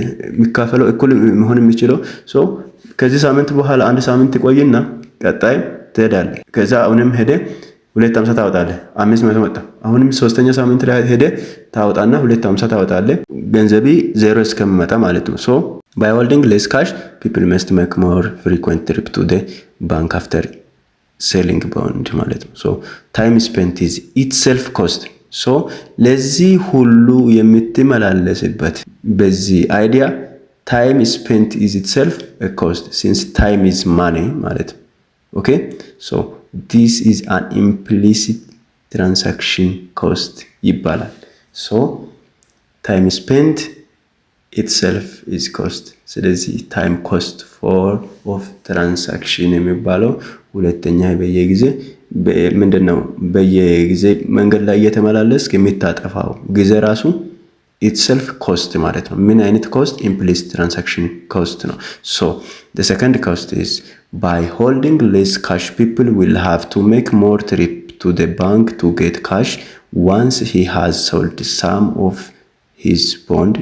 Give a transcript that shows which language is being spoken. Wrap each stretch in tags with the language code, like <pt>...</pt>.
<am>የሚካፈለው እኩል መሆን የሚችለው። ሶ ከዚህ ሳምንት በኋላ አንድ ሳምንት ቆይና ቀጣይ ትሄዳለህ። ከዛ አሁንም ሄደ 250 ታወጣለህ። 500 መጣ። አሁንም ሶስተኛ ሳምንት ላይ ሄደ ታወጣና 250 ታወጣለህ። ገንዘቢ ዜሮ እስከሚመጣ ማለት ነው። ሶ</am> <en>by holding less cash people must make more frequent trip to the bank after selling bond</en> <am>ማለት ነው። ሶ</am> <en>time spent is itself cost.</en> <am>ሶ ለዚህ ሁሉ የምትመላለስበት በዚህ አይዲያ</am> <en>time spent is itself a cost since time is money</en> <am>ማለት ነው።</am> <en>Okay, so this is an implicit transaction cost</en> <am>ይባላል።</am> <en>so time spent itself is cost። ስለዚህ time cost for of transaction</en> <am>የሚባለው ሁለተኛ በየጊዜ ምንድነው? በየጊዜ መንገድ ላይ እየተመላለስክ የሚታጠፋው ጊዜ ራሱ itself cost ማለት ነው። ምን አይነት cost?</am> <en>implicit transaction cost</en> <am>ነው።</am> <en>so the second cost is by holding less cash people will have to make more trip to the bank to get cash once he has sold some of his bond.</en>